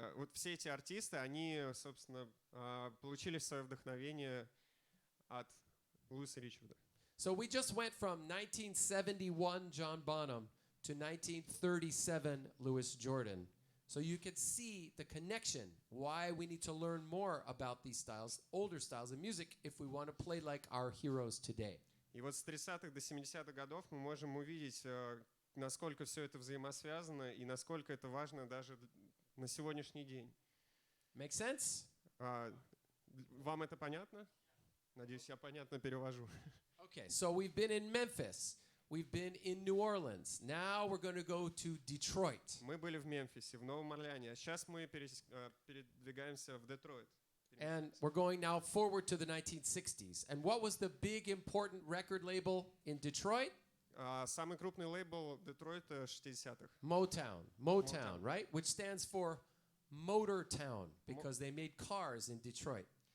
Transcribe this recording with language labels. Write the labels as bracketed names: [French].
[Russian] Вот все эти артисты, они, собственно, получили свое вдохновение от Луиса Ричарда. [English] So we just went from 1971 John Bonham to 1937 Louis Jordan. So you could see the connection, why we need to learn more about these styles, older styles of music, if we want to play like our heroes today. [Russian] И вот с 30-х до 70-х годов мы можем увидеть, насколько все это взаимосвязано и насколько это важно даже на сегодняшний день. [English] Make sense? [Russian] Вам это понятно? Надеюсь, я понятно перевожу. [English] Okay, so we've been in Memphis. We've been in New Orleans. Now we're going to go to Detroit. [Russian] Мы были в Мемфисе, в Новом Орлеане, а сейчас мы передвигаемся в Детройт. [English] And we're going now forward to the 1960s. And what was the big important record label in Detroit? [Russian] Самый крупный лейбл Детройта 60-х. [English] Motown, right? Which stands for Motor Town because they made cars in Detroit.